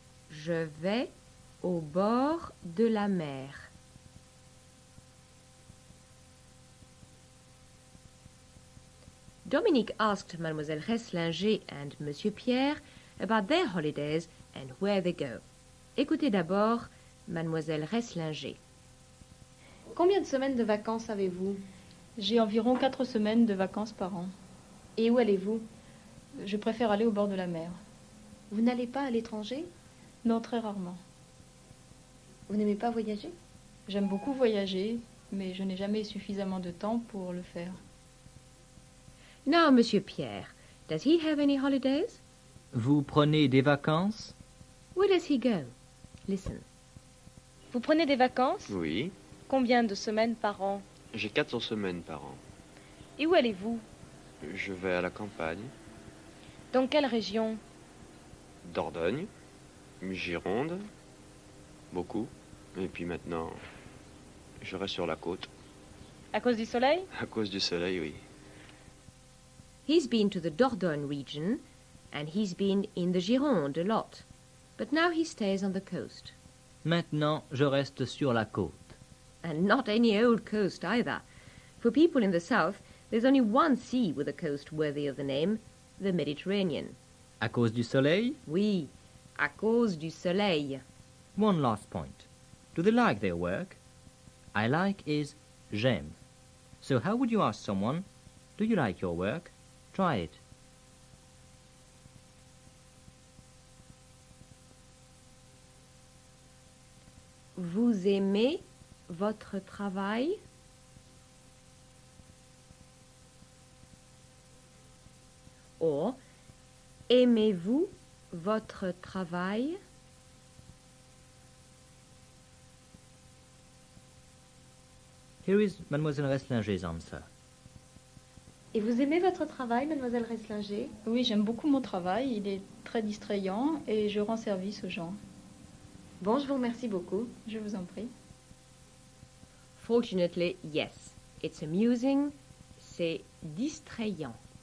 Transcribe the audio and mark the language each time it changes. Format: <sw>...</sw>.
<fr>Je vais au bord de la mer.</fr> <en>Dominique asked Mademoiselle Reslinger and Monsieur Pierre about their holidays and where they go.</en> <fr>Écoutez d'abord Mademoiselle Reslinger. Combien de semaines de vacances avez-vous? J'ai environ 4 semaines de vacances par an. Et où allez-vous? Je préfère aller au bord de la mer. Vous n'allez pas à l'étranger? Non, très rarement. Vous n'aimez pas voyager? J'aime beaucoup voyager, mais je n'ai jamais suffisamment de temps pour le faire.</fr> <en>Now, Monsieur Pierre, does he have any holidays?</en> <fr>Vous prenez des vacances?</fr> <en>Where does he go? Listen.</en> <fr>Vous prenez des vacances? Oui, Combien de semaines par an? j'ai 4 semaines par an. Et où allez-vous? Je vais à la campagne, Dans quelle région? Dordogne, Gironde, beaucoup. Et puis maintenant, je reste sur la côte. À cause du soleil? À cause du soleil, oui.</fr> <en>He's been to the Dordogne region, and he's been in the Gironde a lot. But now he stays on the coast.</en> <fr>Maintenant, je reste sur la côte.</fr> <en>And not any old coast either. For people in the south, there's only one sea with a coast worthy of the name, the Mediterranean.</en> <fr>À cause du soleil? Oui, à cause du soleil.</fr> <en>One last point. Do they like their work? I like is j'aime. So how would you ask someone, do you like your work? Try it.</en> <fr>Vous aimez votre travail? Or, aimez-vous votre travail?</fr> <en>Here is Mademoiselle Reslinger's answer.</en> <fr>Et vous aimez votre travail, Mademoiselle Reslinger? Oui, j'aime beaucoup mon travail, il est très distrayant et je rends service aux gens. Bon, je vous remercie beaucoup. Je vous en prie.</fr> <en>Fortunately, yes. It's amusing,</en> <fr>c'est distrayant.</fr>